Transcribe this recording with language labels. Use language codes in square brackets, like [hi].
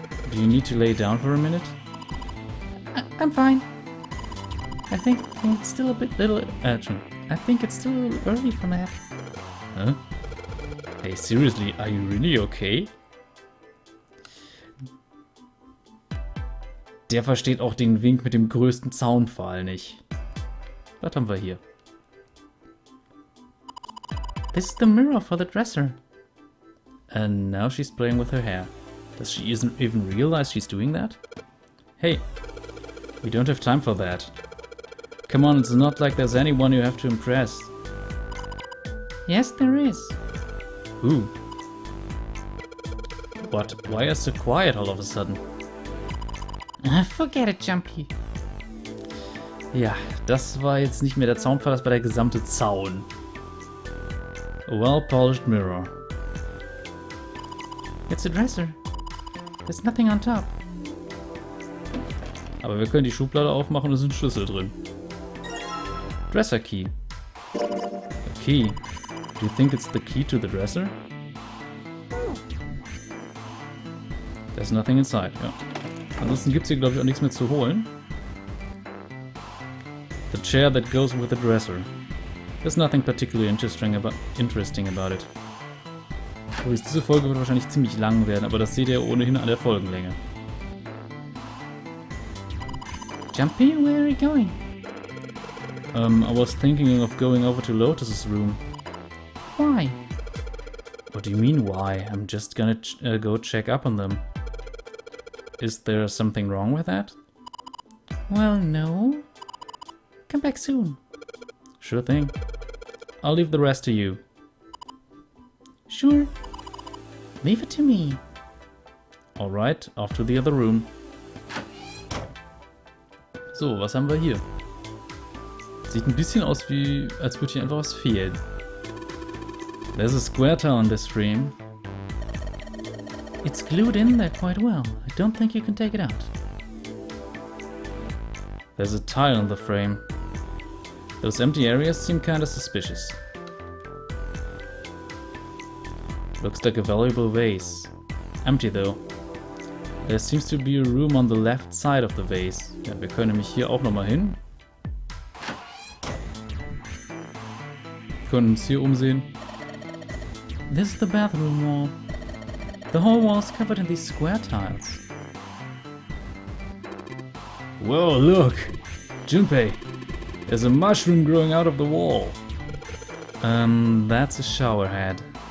[en] Do you need to lay down for a minute? I'm fine. I think it's still a bit I think it's still a little early for that. Huh? Hey, seriously, are you really okay? [de] Der versteht auch den Wink mit dem größten Zaunpfahl nicht. Was haben wir hier? [en] This is the mirror for the dresser. And now she's playing with her hair. Does she even realize she's doing that? Hey, we don't have time for that. Come on, it's not like there's anyone you have to impress. Yes, there is. Who? What? Why are you so quiet all of a sudden? Forget it, Jumpy. [de] Ja, das war jetzt nicht mehr der Zaunpfahl, das war der gesamte Zaun. [en] A well-polished mirror. It's a dresser. There's nothing on top. [de] Aber wir können die Schublade aufmachen und es ist ein Schlüssel drin. [en] Dresser key. A key? Do you think it's the key to the dresser? There's nothing inside, ja. [de] Ansonsten gibt es hier, glaube ich, auch nichts mehr zu holen. [en] The chair that goes with the dresser. There's nothing particularly interesting about it. [de] Übrigens, diese Folge wird wahrscheinlich ziemlich lang werden, aber das seht ihr ohnehin an der Folgenlänge. [en] Jumpy, where are you going? I was thinking of going over to Lotus's room. Why? What do you mean, why? I'm just gonna go check up on them. Is there something wrong with that? Well, no. Come back soon. Sure thing. I'll leave the rest to you. Sure. Leave it to me. Alright, off to the other room. [de] So, was haben wir hier? Sieht ein bisschen aus wie, als würde hier einfach was fehlen. [en] There's a square tile on this frame. It's glued in there quite well. I don't think you can take it out. There's a tile on the frame. Those empty areas seem kinda suspicious. Looks like a valuable vase. Empty though. There seems to be a room on the left side of the vase. [de] Ja, wir können nämlich hier auch nochmal hin. Können uns hier umsehen. [en] This is the bathroom wall. The whole wall is covered in these square tiles. Whoa, look! Junpei! There's a mushroom growing out of the wall. That's a shower head.